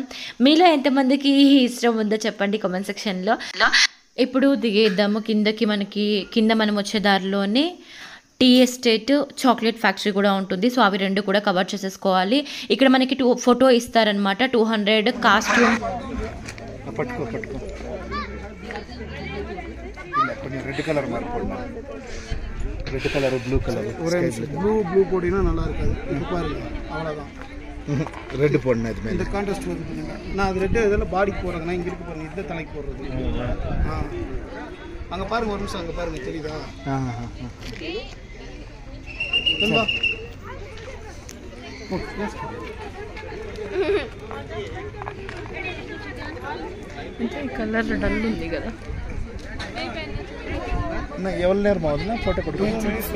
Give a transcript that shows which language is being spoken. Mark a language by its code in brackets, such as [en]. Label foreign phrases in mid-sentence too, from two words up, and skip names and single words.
[te] మీలో ఎంతమందికి ఇష్టం ఉందో చెప్పండి [en] comment sectionలో. [te] ఇప్పుడు దిగేద్దాము కిందకి. మనకి కింద మనం వచ్చే దారిలోనే [en] tea estate, chocolate factory [te] కూడా ఉంటుంది. సో అవి రెండు కూడా కవర్ చేసేసుకోవాలి. ఇక్కడ మనకి ఫోటో ఇస్తారనమాట. 200 కాస్ట్యూమ్. పట్టుకో పట్టుకో [ta] கொஞ்சம் [en] red colour [ta] மாதிரி போடணும். [en] red colour blue colour blue [ta] போட்டினா நல்லா இருக்காது. இது பாருங்க அவ்வளோதான். ரெட் போடணும். இது இந்த கான்ட்ராஸ்ட் வந்து நான் அது ரெட் இதெல்லாம் பாடிக்கு போடுறதுனா இங்கே இருக்கு பாருங்க. இந்த தலைக்கு போடுறது. அங்கே பாருங்க ஒரு நிமிஷம். அங்கே பாருங்க தெரியுதா? [en] colour dull [te] ఉంది కదా. ఎవరి నేరం అవుతుందా ఫోటో కొట్టుకోవచ్చు.